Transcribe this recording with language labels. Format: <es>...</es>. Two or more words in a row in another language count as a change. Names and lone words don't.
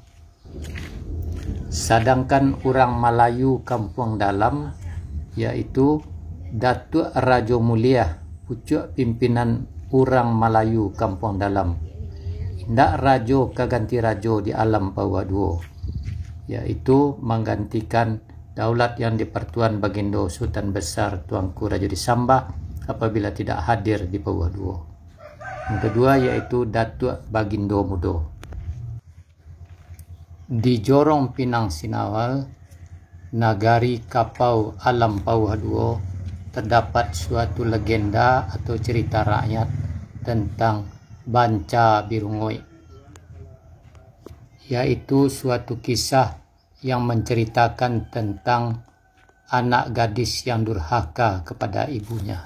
<id>Sedangkan orang Melayu Kampung Dalam yaitu Datuk Rajo Mulia, pucuk pimpinan orang Melayu Kampung Dalam. Indak Rajo keganti Rajo di Alam Pauh Duo, yaitu menggantikan daulat yang di-Pertuan Bagindo Sultan Besar Tuanku Rajo Disambah apabila tidak hadir di Pauh Duo. Yang kedua yaitu Datuk Bagindo Mudo. Di Jorong Pinang Sinawal, Nagari Kapau Alam Pauh Duo, terdapat suatu legenda atau cerita rakyat tentang Banca Birungoi, yaitu suatu kisah yang menceritakan tentang anak gadis yang durhaka kepada ibunya.</id>